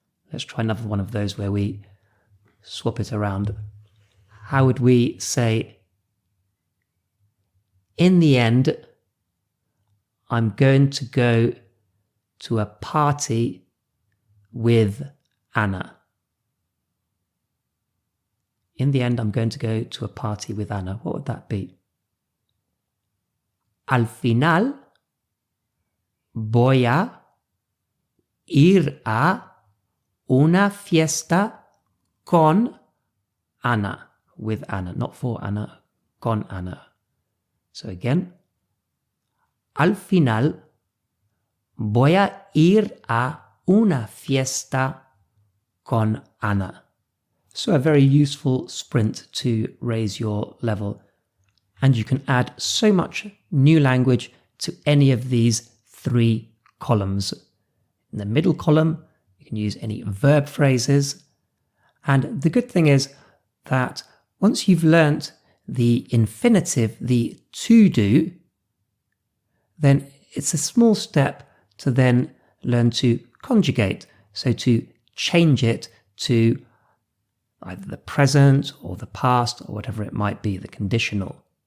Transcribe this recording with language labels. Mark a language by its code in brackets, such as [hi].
[en] Let's try another one of those where we swap it around. How would we say, in the end, I'm going to go to a party with Anna. In the end, I'm going to go to a party with Anna. What would that be? [es] Al final, voy a ir a una fiesta con Anna. [en] With Anna, not for Anna, [es] con Anna. [en] So again, [es] al final, voy a ir a una fiesta con Anna. [en] So a very useful sprint to raise your level. And you can add so much new language to any of these 3 columns. In the middle column, you can use any verb phrases. And the good thing is that once you've learnt the infinitive, the to do, then it's a small step to then learn to conjugate, so to change it to either the present or the past or whatever it might be, the conditional.